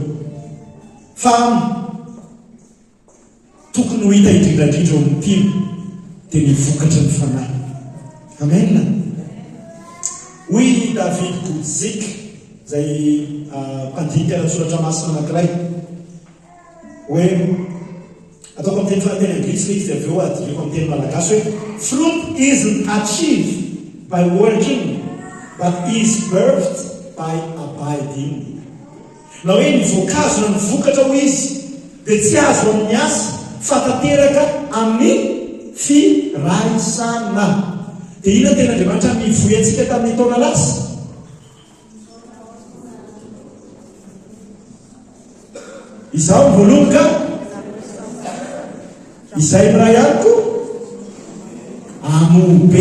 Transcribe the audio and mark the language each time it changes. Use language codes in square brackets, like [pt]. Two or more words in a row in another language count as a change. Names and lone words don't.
[mg] Fa tokony ho hita indrindrandrindra eo amin'ny mpino dia ny vokatra ny fanahy. Amen. Hoy David Guzik izay mpandika soratra masina anankiray hoe ataoko amin'ny teny fananteny anglisy izy avy eo adileko amin'ny teny malagasy hoe [en] fruit isn't achieved by working but is birthed by abiding. [mg] Na hoe ny voankazo na ny vokatra ho izy dia tsy azo amin'ny asa fatateraka amin'ny firaisana. dia ina tena Andriamanitra mivoy antsika tamin'ny taona lasy? Izaho voaloka izay miray amiko amobe.